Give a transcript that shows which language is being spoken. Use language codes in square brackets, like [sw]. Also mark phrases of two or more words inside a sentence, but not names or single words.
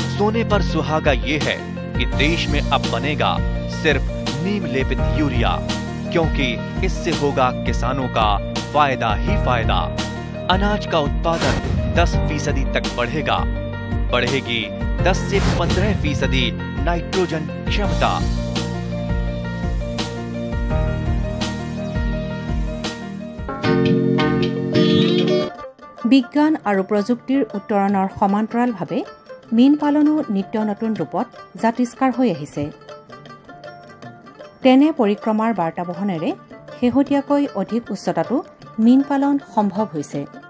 [hi] सोने पर सुहागा ये है कि देश में अब बनेगा सिर्फ नीम लेपित यूरिया, क्योंकि इससे होगा किसानों का फायदा ही फायदा। अनाज का उत्पादन 10% तक बढ़ेगा। बढ़ेगी 10 से 15% नाइट्रोजन क्षमता। [as] বিজ্ঞান আৰু প্ৰযুক্তিৰ উত্তৰণৰ সমান্তৰালভাৱে মীন পালনো নিত্য নতুন ৰূপত জাতিষ্কাৰ হৈ আহিছে। তেনে পৰিক্ৰমাৰ বাৰ্তা বহনেৰে শেহতীয়াকৈ অধিক উচ্চতাতো মীন পালন সম্ভৱ হৈছে।